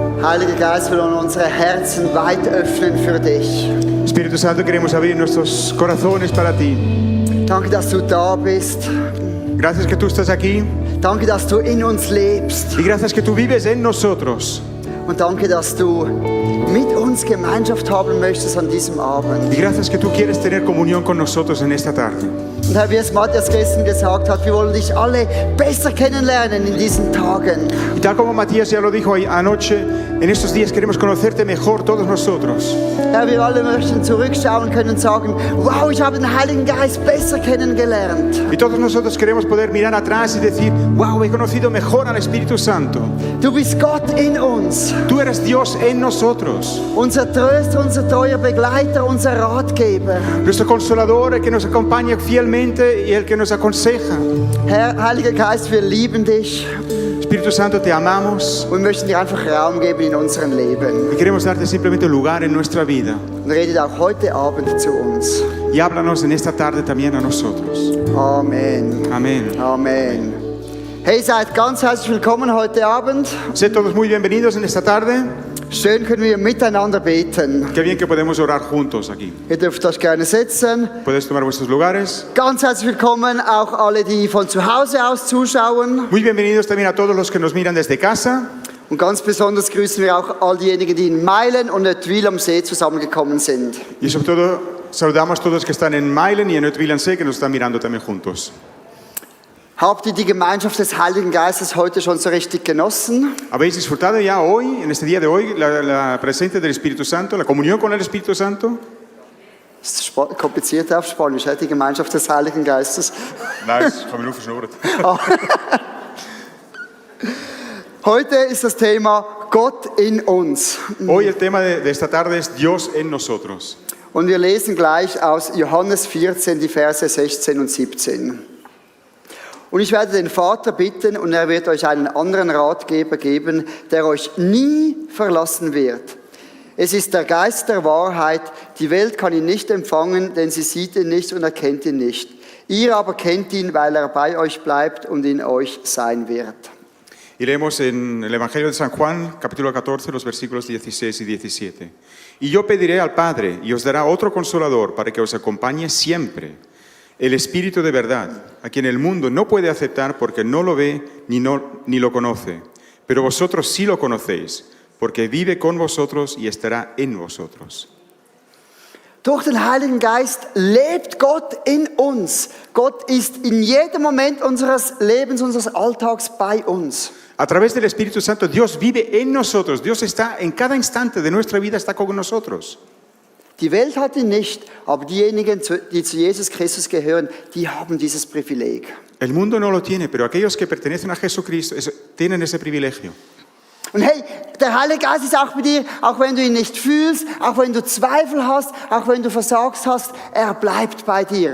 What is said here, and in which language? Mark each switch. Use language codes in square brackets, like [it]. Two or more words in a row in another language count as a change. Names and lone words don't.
[de] Heiliger Geist, wir wollen unsere Herzen weit öffnen für dich. [es] Espíritu Santo, queremos abrir nuestros corazones para ti. [de] Danke, dass du da bist. [es] Gracias que tú estás aquí [de] Danke, dass du in uns lebst. [es] y gracias que tú vives en nosotros. [de] Und danke, dass du mit uns Gemeinschaft haben möchtest an diesem Abend. [es] Y gracias que tú quieres tener comunión con nosotros en esta tarde. [de] Und Herr, wie es Matthias gestern gesagt hat, wir wollen dich alle besser kennenlernen in diesen Tagen. [es] Y tal como Matías ya lo dijo anoche, en estos días queremos conocerte mejor todos nosotros. [de] Herr, wir alle möchten zurückschauen können und sagen, wow, ich habe den Heiligen Geist besser kennengelernt. [es] Y todos nosotros queremos poder mirar atrás y decir, wow, he conocido mejor al Espíritu Santo. [de] Du bist Gott in uns, [es] Tú eres Dios en nosotros. [de] unser Tröster, unser treuer Begleiter, unser Ratgeber. [es] Nuestro consolador, el que nos acompaña fielmente y el que nos aconseja. [de] Herr, Heiliger Geist, wir lieben dich [es] Espíritu Santo, te amamos [de] und möchten dir einfach Raum geben in unserem Leben. [es] y queremos darte simplemente lugar en nuestra vida. [de] Und redet auch heute Abend zu uns. [es] Y háblanos en esta tarde también a nosotros. [de] Amen. [es] Amén. [de] Amen. Hey, seid ganz herzlich willkommen heute Abend. [es] Sed todos muy bienvenidos en esta tarde. [de] Schön können wir miteinander beten. [es] Qué bien que podemos orar juntos aquí. [de] Ihr dürft euch gerne setzen. [es] Puedes tomar vuestros lugares. [de] Ganz herzlich willkommen auch alle, die von zu Hause aus zuschauen. [es] Muy bienvenidos también a todos los que nos miran desde casa. [de] Und ganz besonders grüßen wir auch all diejenigen, die in Meilen und Nettwil am See zusammengekommen sind. [es] Y sobre todo saludamos a todos los que están en Mailen y en Neutville-am-See, que nos están mirando también juntos. [de] Habt ihr die Gemeinschaft des Heiligen Geistes heute schon so richtig genossen? [es] ¿Habéis disfrutado ya hoy, en este día de hoy, la presencia del Espíritu Santo, la comunión con el Espíritu Santo? [de] Das ist kompliziert auf Spanisch, die Gemeinschaft des Heiligen Geistes. Nein, das habe ich nur verschnurrt. Heute ist das Thema Gott in uns. [es] Hoy el tema de esta tarde es Dios en nosotros. [de] Und wir lesen gleich aus Johannes 14, die Verse 16 und 17. Und ich werde den Vater bitten und er wird euch einen anderen Ratgeber geben, der euch nie verlassen wird. Es ist der Geist der Wahrheit. Die Welt kann ihn nicht empfangen, denn sie sieht ihn nicht und erkennt ihn nicht. Ihr aber kennt ihn, weil er bei euch bleibt und in euch sein wird. [es] Y leemos en el Evangelio de San Juan, capítulo 14, los versículos 16 y 17. Y yo pediré al Padre y os dará otro consolador para que os acompañe siempre, el Espíritu de verdad, a quien el mundo no puede aceptar porque no lo ve ni lo conoce. Pero vosotros sí lo conocéis, porque vive con vosotros y estará en vosotros. [de] Durch den Heiligen Geist lebt Gott in uns. Gott ist in jedem Moment unseres Lebens, unseres Alltags bei uns. [es] A través del Espíritu Santo, Dios vive en nosotros. Dios está en cada instante de nuestra vida, está con nosotros. [de] Die Welt hat ihn nicht, aber diejenigen, die zu Jesus Christus gehören, die haben dieses Privileg. [es] El mundo no lo tiene, pero aquellos que pertenecen a Jesucristo tienen ese privilegio. [de] Und hey, der Heilige Geist ist auch bei dir, auch wenn du ihn nicht fühlst, auch wenn du Zweifel hast, auch wenn du versagst hast, er bleibt bei dir.